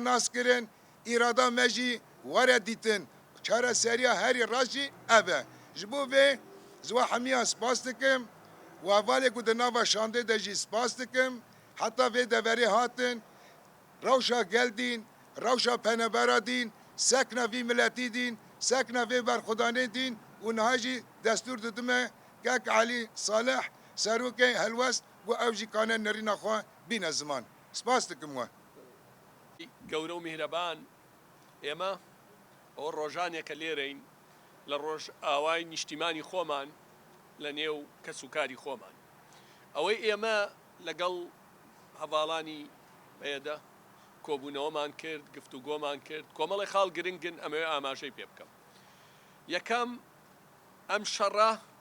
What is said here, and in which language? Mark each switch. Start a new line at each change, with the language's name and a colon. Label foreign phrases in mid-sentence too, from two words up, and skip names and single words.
Kurdish: naskirin îrada me jî were dîtin çare seriya herî rast jî ev e ji bo vê ji we hemiyan spas dikim û hevalê ku di nava şandê de jî spas dikim heta vê deverê hatin rewşa gel dîn rewşa penebera dîn sekna vî milletî dîn sekna vê berxwedanê dîn û niha jî destûr didime gek Elî Salih serokê helwest û ew jî kane nerîna xwe bîne ziman spas dikim we
Central Kurdish: گەورە و میهرەبان ئێمە ئەوە ڕۆژانێکە لێرەین لە ڕۆژ ئاوای نیشتیمانی خۆمان لە نێو کەس و کاری خۆمان ئەوەی ئێمە لەگەڵ هەواڵانی بەیەدە کۆبوونەوەمان کرد گفتوگۆمان کرد کۆمەڵی خاڵ گرنگن ئەمەوێ ئاماژەی پێ بکەم یەکەم ئەم شەڕە